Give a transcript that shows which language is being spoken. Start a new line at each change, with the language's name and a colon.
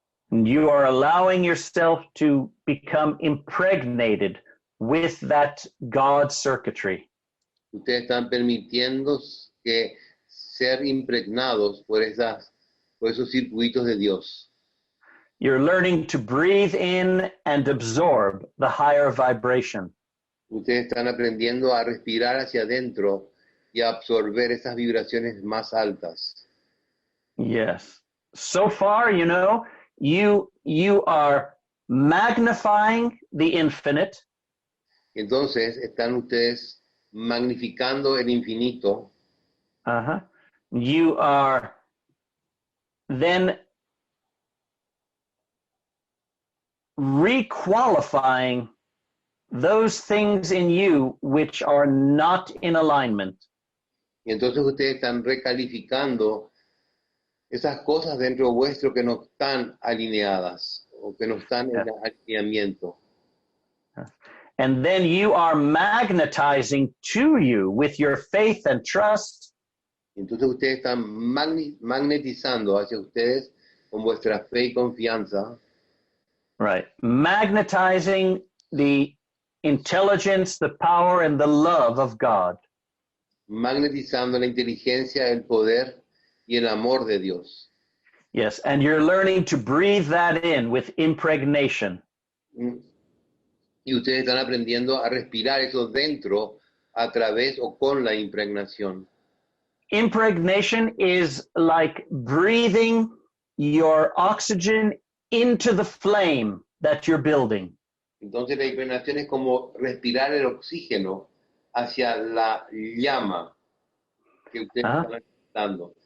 English: And you are allowing yourself to become impregnated with that God circuitry.
Spanish: Ustedes están permitiendo que ser impregnados por esos circuitos de Dios.
English: You're learning to breathe in and absorb the higher vibration.
Spanish: Ustedes están aprendiendo a respirar hacia adentro y a absorber esas vibraciones más altas.
English: Yes. So far, you are magnifying the infinite.
Spanish: Entonces están ustedes magnificando el infinito. Uh-huh.
English: You are then requalifying those things in you which are not in alignment.
Spanish: Y entonces ustedes están recalificando esas cosas dentro vuestro que no están alineadas o que no están en alineamiento.
English: And then you are magnetizing to you with your faith and trust.
Spanish: Entonces ustedes están magnetizando hacia ustedes con vuestra fe y confianza.
English: Right. Magnetizing the intelligence, the power, and the love of God.
Spanish: Magnetizando la inteligencia, el poder y el amor de Dios.
English: Yes, and you're learning to breathe that in with impregnation.
Spanish: Y ustedes están aprendiendo a respirar eso dentro a través o con la impregnación.
English: Impregnation is like breathing your oxygen into the flame that you're building.
Spanish: Entonces la impregnación es como respirar el oxígeno hacia la llama que ustedes están dando.